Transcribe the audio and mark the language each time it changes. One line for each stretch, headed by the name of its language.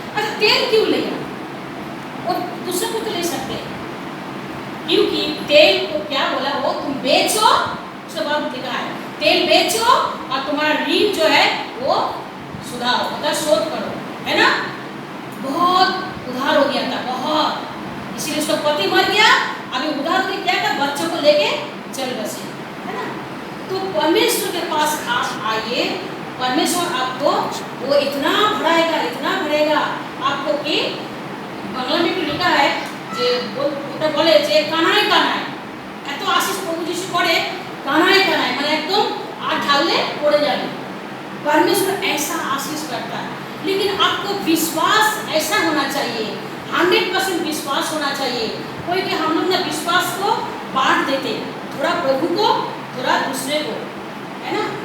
Hindi: अच्छा तेल क्यों लिया? वो दूसरे को तो ले सकते, क्योंकि तेल को क्या बोला, वो तुम बेचो, उसके बाद लिखा है तेल बेचो और तुम्हारा ऋण जो है वो सुधारो, मतलब शोध करो, है ना। बहुत उधार हो गया था, बहुत, इसीलिए उसका पति मर गया। अभी उधार के क्या कर, बच्चों को लेके चल बसे, है ना। तो परमेश्वर के पास आप आइए, परमेश्वर आपको वो इतना भरेगा आपको कि बांग्ला में भी लिखा है
Bangla: যে ওটা বলে যে কানায় কানায় এত আশিস প্রভু যিশু করে, কানায় কানায় মানে একদম আর ঢাললে পড়ে যাবে।
Hindi: परमेश्वर ऐसा आशीष करता है, लेकिन आपको विश्वास ऐसा होना चाहिए, 100% विश्वास होना चाहिए। कोई कि हम लोग ना विश्वास को बांट देते, थोड़ा प्रभु को थोड़ा दूसरे को, है ना।